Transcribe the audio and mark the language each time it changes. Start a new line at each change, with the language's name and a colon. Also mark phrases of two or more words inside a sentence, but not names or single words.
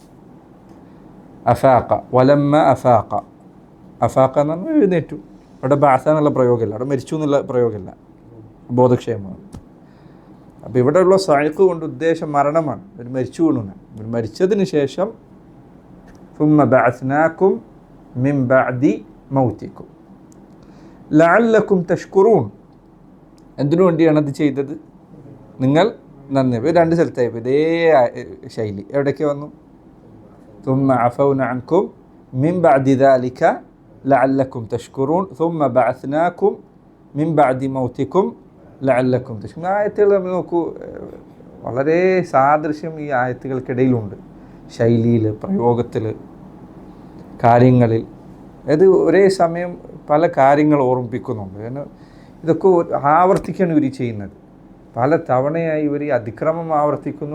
Arabic: أفاق ولما أفاق,
Malayalam: അഫാഖ എന്ന് പറഞ്ഞാൽ എഴുന്നേറ്റു. അവിടെ ബഅസ എന്നുള്ള പ്രയോഗമില്ല, അവിടെ മരിച്ചു എന്നുള്ള പ്രയോഗമില്ല, ബോധക്ഷയമാണ്. അപ്പോൾ ഇവിടെയുള്ള സഅഖ് കൊണ്ട് ഉദ്ദേശം മരണമാണ്. ഒരു മരിച്ചു വീണു. മരിച്ചതിന് ശേഷം
Arabic: ثم بعثناكم من بعد موتكم لعلكم تشكرون.
Malayalam: എന്തിനു വേണ്ടിയാണ് അത് ചെയ്തത്? നിങ്ങൾ നന്ദി. രണ്ട് സ്ഥലത്തായി ഇതേ ശൈലി. എവിടേക്ക് വന്നു?
Arabic: ثم عفونا عنكم من بعد ذلك لعلكم تشكرون ثم بعثناكم من بعد موتكم لعلكم تشكرون.
Malayalam: ആയത്തുകൾ നമ്മൾ നോക്കൂ, വളരെ സാദൃശ്യം ഈ ആയത്തുകൾക്കിടയിലുണ്ട്. ശൈലിയിൽ, പ്രയോഗത്തിൽ, കാര്യങ്ങളിൽ. അത് ഒരേ സമയം പല കാര്യങ്ങൾ ഓർമ്മിപ്പിക്കുന്നുണ്ട്. കാരണം ഇതൊക്കെ ആവർത്തിക്കാണ് ഇവർ ചെയ്യുന്നത്. പല തവണയായി ഇവർ അതിക്രമം ആവർത്തിക്കുന്നു.